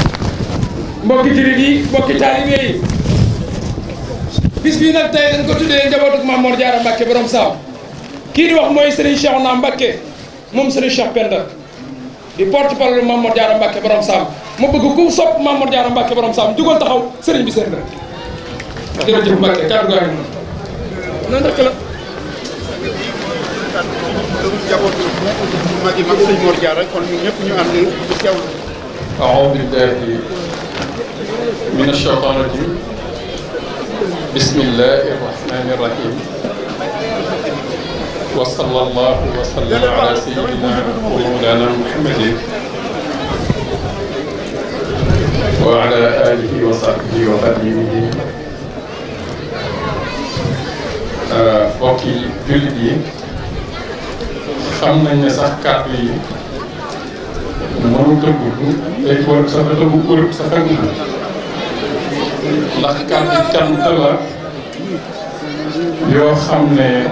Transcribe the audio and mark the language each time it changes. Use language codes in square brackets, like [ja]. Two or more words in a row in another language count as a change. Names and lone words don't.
[wo] mbokki jullit yi mbokki taalibe yi bis bii nag tey dañ ko tuddee njabootu Mame Mor Diarra Mbacke borom Saam kii di wax mooy Serigne Cheikhouna Mbacke moom Serigne Cheikh Penda di porte-parole Mame Mor Diarra Mbacke borom Saam ma bëgg ku sopp Mame Mor Diarra Mbacke borom Saam jugal taxaw Serigne bi seen rek jërëjëf Mbacke kàddu gaa ngi noonu rek la. njabootu mag yi mag sëñ Mor Diarra kon ñun ñëpp ñu ànd di teewlu. [ar] أعوذ بالله من الشيطان الرجيم بسم الله الرحمن الرحيم وصلى الله وسلم على سيدنا ومولانا محمد وعلى آله وصحبه وخديمه [wo] mbokki jullit yi xam nañ ne sax kàddu yi mënut a gudd tey war sa tëbu Europe sa fekk na ndax kàddu cant la yoo xam ne